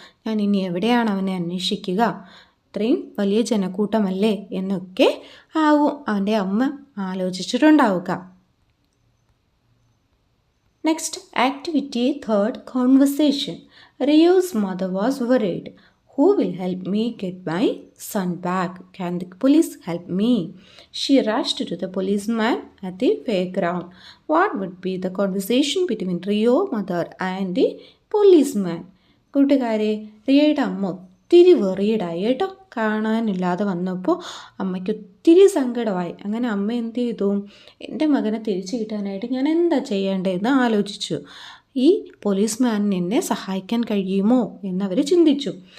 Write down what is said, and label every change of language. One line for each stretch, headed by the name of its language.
Malayalam: ഞാൻ ഇനി എവിടെയാണ് അവനെ അന്വേഷിക്കുക? ഇത്രയും വലിയ ജനക്കൂട്ടമല്ലേ എന്നൊക്കെ ആവും അവൻ്റെ അമ്മ ആലോചിച്ചിട്ടുണ്ടാവുക.
English: Next activity 3, conversation. Rio's mother was worried. Who will help me get my son back? Can the police help me? She rushed to the policeman at the fairground. What would be the conversation between Rio mother and the policeman?
Malayalam: കൂട്ടുകാരെ, റിയയുടെ അമ്മ ഒത്തിരി വെറിയഡായി കേട്ടോ. കാണാനില്ലാതെ വന്നപ്പോൾ അമ്മയ്ക്ക് ഒത്തിരി സങ്കടമായി. അങ്ങനെ അമ്മ എന്ത് ചെയ്തു? എൻ്റെ മകനെ തിരിച്ചു കിട്ടാനായിട്ട് ഞാൻ എന്താ ചെയ്യേണ്ടതെന്ന് ആലോചിച്ചു. ഈ പോലീസ്മാനിന് എന്നെ സഹായിക്കാൻ കഴിയുമോ എന്നവർ ചിന്തിച്ചു.